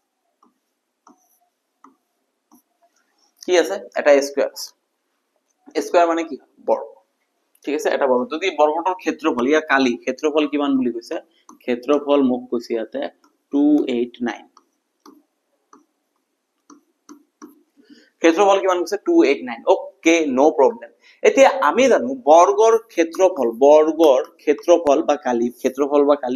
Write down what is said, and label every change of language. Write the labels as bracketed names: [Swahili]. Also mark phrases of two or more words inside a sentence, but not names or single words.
[Bangla] কি আছে এটা স্কয়ার আছে স্কয়ার মানে কি বর্গ ঠিক আছে এটা বর্গ [Assamese] যদি বর্গটোৰ ক্ষেত্ৰফল ইয়া কালি ক্ষেত্ৰফল কিমান বুলি কৈছে ক্ষেত্ৰফল মোক কৈছে ইয়াতে 289 ক্ষেত্ৰফল কিমান কৈছে 289 [English] okay no problem [Assamese] এতিয়া আমি জানো বৰ্গৰ ক্ষেত্ৰফল বা কালি